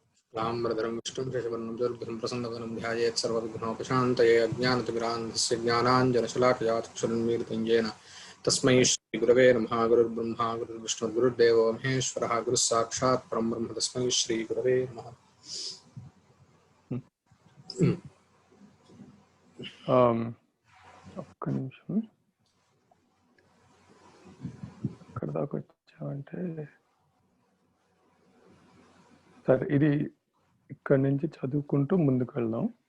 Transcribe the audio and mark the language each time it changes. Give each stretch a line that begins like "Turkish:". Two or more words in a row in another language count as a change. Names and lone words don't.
Sanskrit: लाम्बरधरं विष्णुं शशिवर्णं चतुर्भुजं प्रसन्नवदनं ध्यायेत् सर्वविघ्नोपशान्तये अज्ञानतिमिरान्धस्य ज्ञानाञ्जनशलाकया चक्षुरुन्मीलितं येन तस्मै श्रीगुरवे नमः। गुरुर्ब्रह्मा गुरुर्विष्णुर्गुरुर्देवो महेश्वरः गुरुः साक्षात् परं ब्रह्म तस्मै श्रीगुरवे नमः।
Telugu: ఒక్క నిమిషం ఎక్కడ దాకా వచ్చామంటే సరే ఇది ఇక్కడి నుంచి చదువుకుంటూ ముందుకు వెళ్దాం.